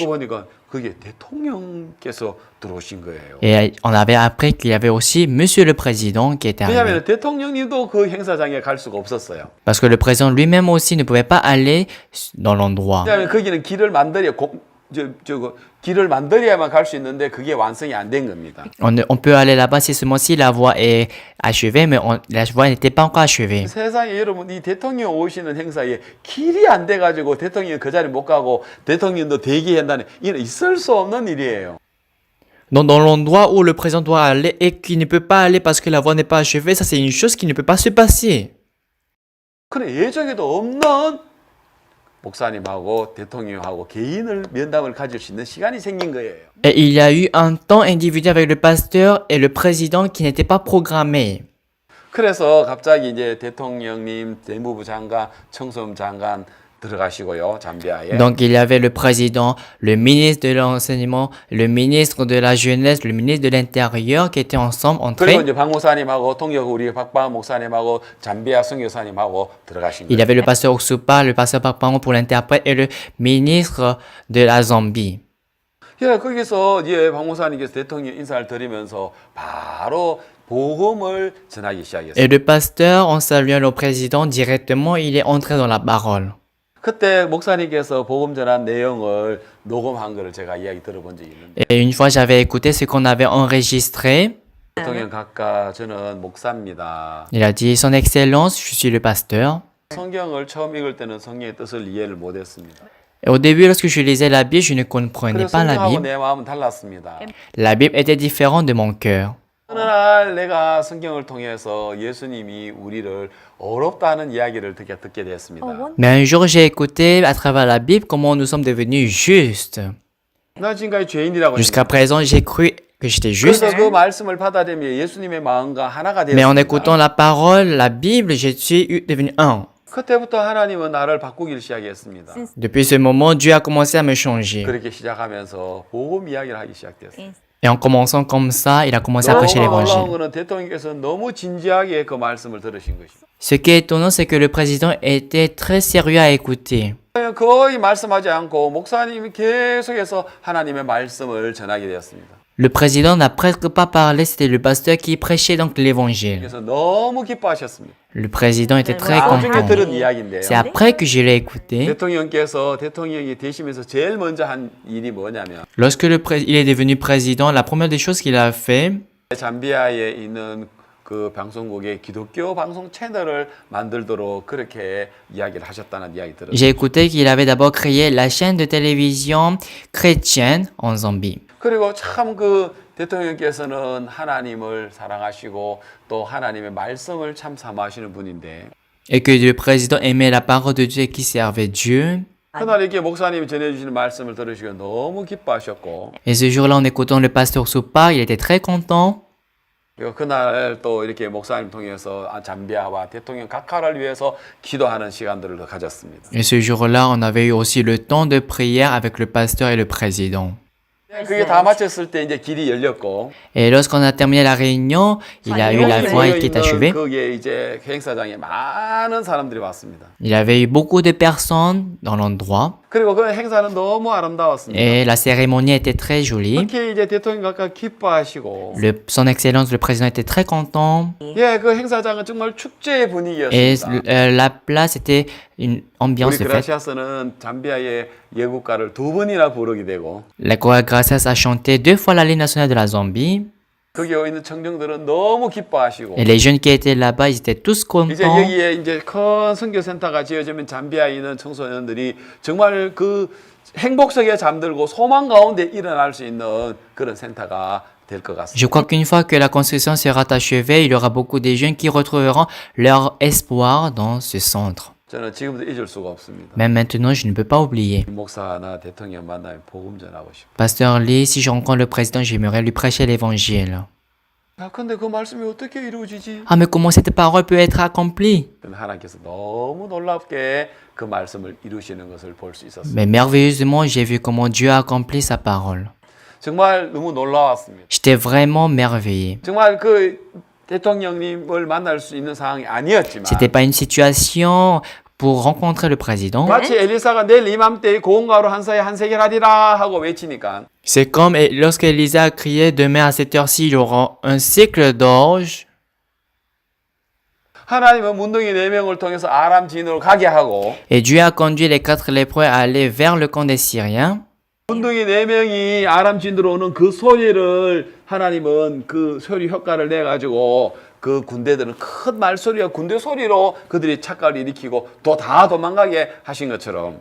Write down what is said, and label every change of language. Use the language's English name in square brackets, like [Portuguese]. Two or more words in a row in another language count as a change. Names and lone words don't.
[Korean] 알고 보니까 그게 대통령께서 들어오신 거예요. [French] Et on avait appris qu'il y avait aussi Monsieur le Président qui était arrivé. [Korean] 왜냐하면 대통령님도 그 행사장에 갈 수가 없었어요. [French] Parce que le président lui-même aussi ne pouvait pas aller dans l'endroit. [Korean] 왜냐하면 거기는 길을 길을 만들어야만 갈 수 있는데 그게 완성이 안 된 겁니다. [French] On peut aller là-bas si seulement si la voie est achevée, mais la voie n'était pas encore achevée. [Korean] 세상에 여러분 이 대통령 오시는 행사에 길이 안 돼가지고 대통령 그 자리 못 가고 대통령도 대기한다는 이는 있을 수 없는 일이에요. [French] Dans l'endroit où le président doit aller et qui ne peut pas aller parce que la voie n'est pas achevée, ça c'est une chose qui ne peut pas se passer. [Korean] 그래 예정에도 없는 목사님하고 대통령하고 개인을 면담을 가질 수 있는 시간이 생긴 거예요. [French] Et il y a eu un temps individuel avec le pasteur et le président qui n'était pas programmé. [Korean] 그래서 갑자기 이제 대통령님, 내무부 장관, 청소년 장관 들어가시고요, 잠비아에. [French] Donc il y avait le président, le ministre de l'enseignement, le ministre de la jeunesse, le ministre de l'intérieur qui étaient ensemble [Korean] 그리고 [French] entrés. [Korean] 이제 박 목사님하고 통역 우리 박방 목사님하고 잠비아 선교사님하고 들어가신 [French] Il y [Korean] 거예요. [French] avait le pasteur Oksupa, le pasteur Pakpango pour l'interprète et le ministre de la Zambie. [Korean] 예, 거기서 예, 박 목사님께서 대통령 인사를 드리면서 바로 복음을 전하기 시작했어요. [French] Et le pasteur, en saluant le président directement, il est entré dans la parole. [Korean] 그때 목사님께서 복음 전한 내용을 녹음한 거를 제가 이야기 들어본 적이 있는데 [French] Et une fois, j'avais écouté ce qu'on avait enregistré. [Korean] 대통령 각하 저는 목사입니다. [French] Il a dit, Son Excellence, je suis le pasteur. [Korean] 성경을 처음 읽을 때는 성경의 뜻을 이해를 못했습니다. [French] Et au début, lorsque je lisais la Bible, je ne comprenais [Korean] 그래서 [French] pas la [Korean] 성경하고 [French] Bible. [Korean] 내 마음은 달랐습니다. [French] La Bible était différente de mon cœur. [Korean] 어느 날 내가 성경을 통해서 예수님이 우리를 어렵다는 이야기를 듣게 됐습니다. [French] Mais un jour, j'ai écouté à travers la Bible comment nous sommes devenus justes. [Korean] 나 지금까지 죄인이라고 [French] Jusqu'à [Korean] 했는데 [French] présent, j'ai cru que j'étais juste. [Korean] 그래서 그 말씀을 받아들이며 예수님의 마음과 하나가 [French] Mais en [Korean] 되었습니다. [French] écoutant la parole, la Bible, je suis devenu un. [Korean] 그때부터 하나님은 나를 바꾸기를 시작했습니다. [French] Depuis ce moment, Dieu a commencé à me changer. [Korean] 그렇게 시작하면서 복음 이야기를 하기 시작됐어요. [French] Et en commençant comme ça, il a commencé à prêcher [Korean] 너무 놀라운 [French] l'évangile. [Korean] 거는 대통령께서 너무 진지하게 그 말씀을 들으신 것입니다. [French] Ce qui est étonnant, c'est que le président était très sérieux à écouter. [Korean] 거의 말씀하지 않고 목사님이 계속해서 하나님의 말씀을 전하게 되었습니다. [French] Le président n'a presque pas parlé, c'était le pasteur qui prêchait donc l'évangile. [Korean] 그래서 너무 기뻐하셨습니다. [French] Le président était très [Korean] 나중에 [French] content. [Korean] 들은 이야기인데요. [French] C'est après que je l'ai écouté. [Korean] 대통령께서 대통령이 되시면서 제일 먼저 한 일이 뭐냐면 [French] Lorsque il est devenu président, la première des choses qu'il a fait, [Korean] 잠비아에 있는 그 방송국의 기독교 방송 채널을 만들도록 그렇게 이야기를 하셨다는 이야기 들었어요. [French] j'ai écouté qu'il avait d'abord créé la chaîne de télévision chrétienne en Zambie. [Korean] 그리고 참 그 대통령께서는 하나님을 사랑하시고 또 하나님의 말씀을 참 사모하시는 분인데 [French] Et que le président aimait la parole de Dieu et qui servait Dieu. [Korean] 그날 이렇게 목사님이 전해주시는 말씀을 들으시고 너무 기뻐하셨고 [French] Et ce jour-là, en écoutant le pasteur Soupa, il était très content. [Korean] 그리고 그날 또 이렇게 목사님 통해서 잠비아와 대통령 각하를 위해서 기도하는 시간들을 가졌습니다. [French] Et ce jour-là, on avait eu aussi le temps de prière avec le pasteur et le président. [Korean] 그게 다 마쳤을 때 이제 길이 열렸고 [French] Et lorsqu'on a terminé la réunion, il a eu la voie était achevée. [Korean] 거기에 이제 행사장에 많은 사람들이 왔습니다. [French] Il y avait eu beaucoup de personnes dans l'endroit. [Korean] 그리고 그 행사는 너무 아름다웠습니다. [French] Et la cérémonie était très jolie. [Korean] 그렇게 이제 대통령 각하 기뻐하시고 [French] Son Excellence, le président, était très content. [Korean] 예, 그 행사장은 정말 축제의 [French] Et [Korean] 분위기였습니다. [French] la place était une ambiance [Korean] 우리 [French] de fête. [Korean] 그라시아스는 잠비아의 예국가를 두 번이나 부르게 되고 [French] La Chorale Gracias a chanté 2 fois la Ligue nationale de la Zambie. [Korean] 거기에 있는 청중들은 너무 기뻐하시고 [French] Et les jeunes qui étaient là-bas, ils étaient tous [Korean] 이제 [French] contents. [Korean] 여기에 이제 큰 선교센터가 지어지면 잠비아에 있는 청소년들이 정말 그 행복 속에 잠들고 소망 가운데 일어날 수 있는 그런 센터가 될 것 같습니다. [French] Je crois qu'une fois que la construction sera achevée, il y aura beaucoup de jeunes qui retrouveront leur espoir dans ce centre. [Korean] 저는 지금도 잊을 수가 없습니다. [French] Mais maintenant, je ne peux pas oublier. [Korean] 목사나 대통령 만나면 복음 전하고 싶어요. [French] Pasteur Lee, si je rencontre le président, j'aimerais lui prêcher l'évangile. [Korean] 아, 근데 그 말씀이 어떻게 이루어지지? [French] Ah, mais comment cette parole peut être accomplie? [Korean] 하나님께서 너무 놀랍게 그 말씀을 이루시는 것을 볼 수 있었습니다. [French] Mais merveilleusement, j'ai vu comment Dieu a accompli sa parole. [Korean] 정말 너무 놀라웠습니다. [French] J'étais vraiment merveillé. [Korean] 정말 그 대통령님을 만날 수 있는 상황이 아니었지만 [French] C'était pas une situation pour rencontrer le président. [Korean] 마치 엘리사가 내일 이맘때에 고운 가루 한 사에 한 세겔 하리라 하고 외치니까 [French] C'est comme lorsque Elisa a crié demain à cette heure-ci, il y aura un cycle d'orge. [Korean] 하나님은 문둥이 4명을 통해서 아람 진으로 가게 하고 [French] Et Dieu a conduit les 4 lépreux à aller vers le camp des Syriens. [Korean] 문둥이 4명이 아람 진으로 오는 그 소리를 하나님은 그 소리 효과를 내가지고 그 군대들은 큰 말소리와 군대 소리로 그들이 착각을 일으키고 또 다 도망가게 하신 것처럼